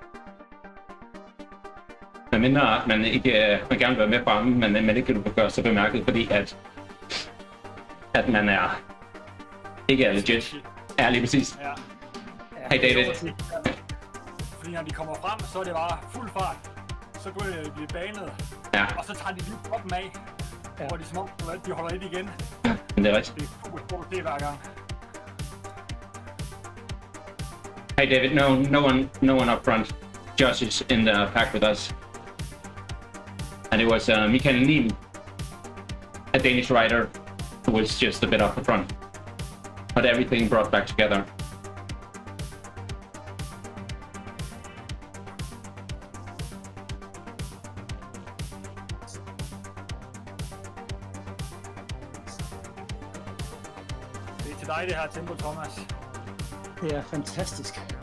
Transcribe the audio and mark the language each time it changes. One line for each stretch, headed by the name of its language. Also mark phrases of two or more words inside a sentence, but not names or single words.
Danish: Men mindre, at man ikke man gerne vil være med fremme, men man ikke kan gøre sig bemærket, fordi at man ikke er legit. Ja, lige præcis. Ja.
English: Hey David.
Danish: Fordi når de kommer frem, så er det bare fuld fart. Så går de banet, Ja. og så tager de lige kroppen af, hvor de som om, de holder lidt igen. Men det er rigtigt. Det er super stort det hver gang.
English: Hey David, no one up front. Josh is in the pack with us. And it was Mikael Neem, a Danish rider, who was just a bit off the front. But everything brought back together.
Danish: Det er til dig det her tempo, Thomas. Det er fantastisk.